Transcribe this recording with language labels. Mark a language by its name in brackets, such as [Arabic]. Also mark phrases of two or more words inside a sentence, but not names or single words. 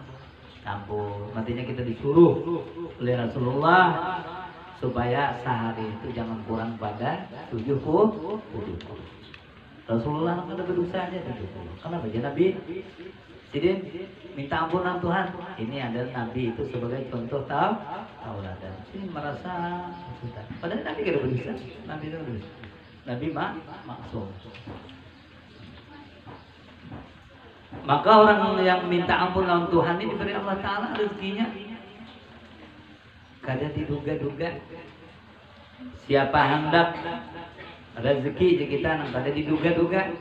[Indonesian] Ampun, artinya kita disuruh oleh Rasulullah supaya sehari itu jangan kurang pada 70. Rasulullah kada berdosa aja 70. Kenapa dia Nabi? Jadi minta ampunan Tuhan. Ini adalah Nabi itu sebagai contoh tauladan. Ini merasa berdosa. Padahal Nabi kada berdosa. Nabi itu berdosa. Nabi maksum. Maka orang yang minta ampun lawan Tuhan ini diberi Allah Ta'ala rezekinya kada diduga-duga. Siapa hendak rezeki di kita nang kada diduga-duga.